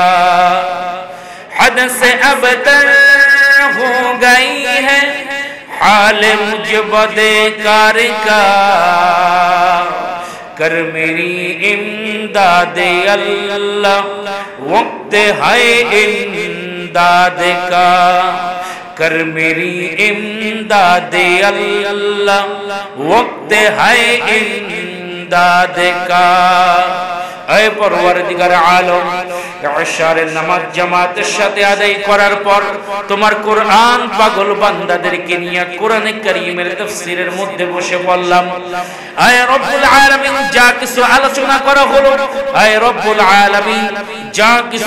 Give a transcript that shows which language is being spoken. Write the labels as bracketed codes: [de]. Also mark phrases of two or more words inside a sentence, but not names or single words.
[ur] حد سے ابتر ہو گئی ہے حال مجھ بدکار کا، کر میری امداد اللہ وقت ہے امداد کا. کر میری امداد اللہ وقت ہے امداد کا. [bn] اے পরওয়ারদিগার আলম, ইশারের নামাজ জামাতের সাথে আদায় করার পর তোমার কোরআন পাগল বান্দাদেরকে নিয়ে কোরআনে কারীমের তাফসীরের মধ্যে বসে পড়লাম। আয় রব্বুল আলামিন, যা কিছু আলোচনা করা হলো, আয় রব্বুল আলামিন যা কিছু